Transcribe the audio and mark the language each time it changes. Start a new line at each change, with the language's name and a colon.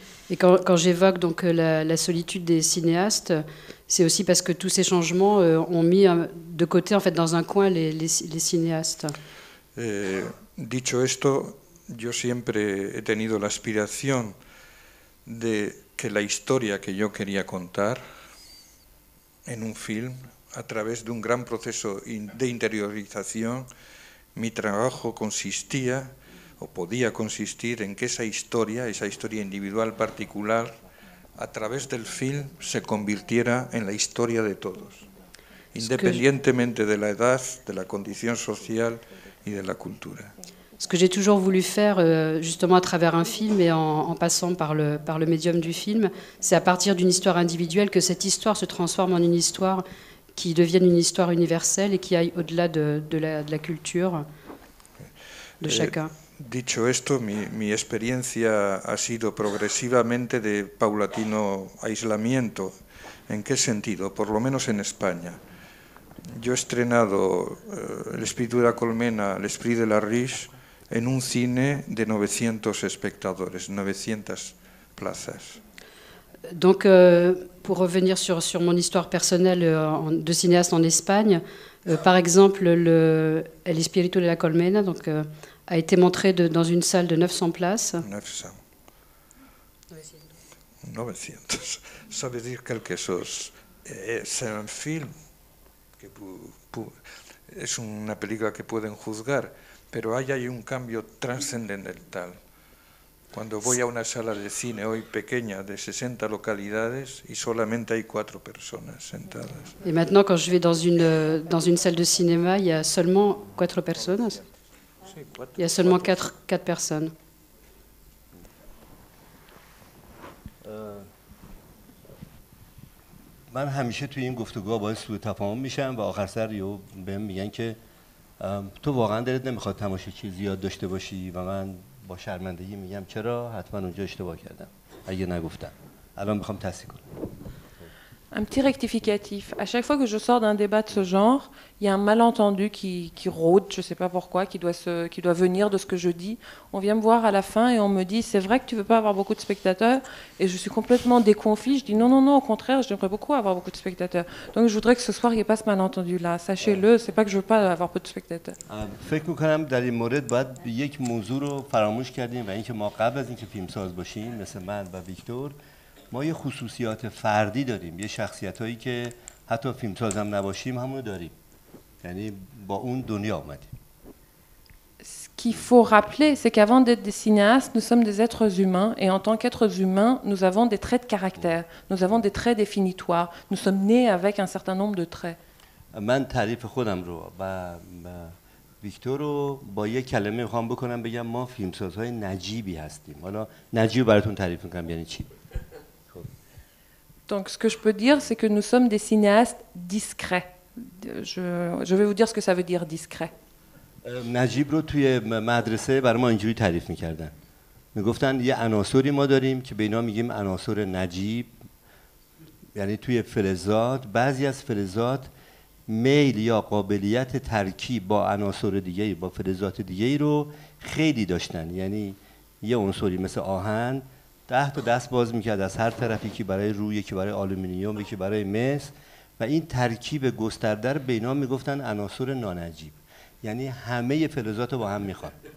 French: Et quand j'évoque donc la solitude des cinéastes, c'est aussi parce que tous ces changements ont mis de côté, en fait, dans un coin, les cinéastes.
Spanish: Dicho esto, yo siempre he tenido la aspiración de que la historia que yo quería contar en un film, a través de un gran proceso de interiorización, mi trabajo consistía o podía consistir en que esa historia individual particular, a través del film se convirtiera en la historia de todos, independientemente de la edad, de la condición social y de la cultura.
French: Ce que j'ai toujours voulu faire, justement à travers un film et en passant par le médium du film, c'est à partir d'une histoire individuelle que cette histoire se transforme en une histoire qui devienne une histoire universelle et qui aille au-delà de la culture de chacun.
Spanish: Dicho esto, mi experiencia ha sido progresivamente de paulatino aislamiento. ¿En qué sentido? Por lo menos en España. Yo he estrenado El espíritu de la colmena,
French: L'esprit de la riche,
Spanish: en un cine de 900 espectadores, 900 plazas.
French: Donc, pour revenir sur mon histoire personnelle de cinéaste en Espagne, par exemple, El espíritu de la colmena donc, a été montré dans une salle de 900 places. 900. Ça veut dire quelque chose. C'est un film que
Spanish: es una película que pueden juzgar, pero ahí hay un cambio trascendental. Cuando voy a una sala de cine hoy pequeña de 60 localidades y solamente hay 4 personas sentadas.
French: Et maintenant, quand je vais dans une salle de cinéma, il y a seulement 4 personnes. Il y a seulement 4 personnes.
Persian: من همیشه توی این گفتگوها باعث سوء تفاهم میشم و آخر سر بهم میگن که تو واقعا دلت نمیخواد تماشاچی زیاد داشته باشی و من با شرمندگی میگم چرا؟ حتما اونجا اشتباه کردم اگه نگفتم. الان میخوام تصحیح کنم.
French: Un petit rectificatif. À chaque fois que je sors d'un débat de ce genre, il y a un malentendu qui rôde, je ne sais pas pourquoi, qui doit venir de ce que je dis. On vient me voir à la fin et on me dit « c'est vrai que tu ne veux pas avoir beaucoup de spectateurs ?» Et je suis complètement déconfit. Je dis « non, non, non, au contraire, j'aimerais beaucoup avoir beaucoup de spectateurs. » Donc je voudrais que ce soir, il n'y ait pas ce malentendu-là. Sachez-le, ce n'est pas que je ne veux pas avoir peu de spectateurs.
Persian: فکر می‌کنم در این مورد باید یک موضوع رو فراموش کردیم و اینکه ما قبل از اینکه فیلمساز باشیم مثل من و ویکتور ما یه خصوصیات فردی داریم، یه شخصیتایی که حتی فیلمساز هم نباشیم همون داریم، یعنی با اون دنیا آمدیم.
French: Ce qu'il faut rappeler, c'est qu'avant d'être des cinéastes, nous sommes des êtres humains et en tant qu'êtres humains, nous avons des traits de caractère, nous avons des traits définitoires, nous sommes nés avec un certain nombre de traits.
Persian: من تعریف خودم رو و ویکتور رو با یک کلمه میخوام بکنم بگم ما فیلمسازهای نجیبی هستیم. حالا نجیب براتون تعریف میکنم یعنی چی؟
French: Donc ce que je peux dire, c'est que nous sommes des cinéastes discrets. Je vais vous dire ce que ça veut dire discret.
Persian: نجیب رو توی مدرسه برای ما اینجوری تعریف میکردن. میگفتن یه عناصری ما داریم که به اینا میگیم عناصر نجیب، یعنی توی فلزات بعضی از فلزات میل یا قابلیت ترکیب با عناصر دیگه با فلزات دیگه رو خیلی داشتن، یعنی یه عنصری مثل آهن 10 تا دست باز میکرد از هر طرفی که برای روی که برای آلومینیوم که برای مس و این ترکیب گسترده رو به اینا میگفتن عناصر نانجیب، یعنی همه فلزات رو با هم میخوان.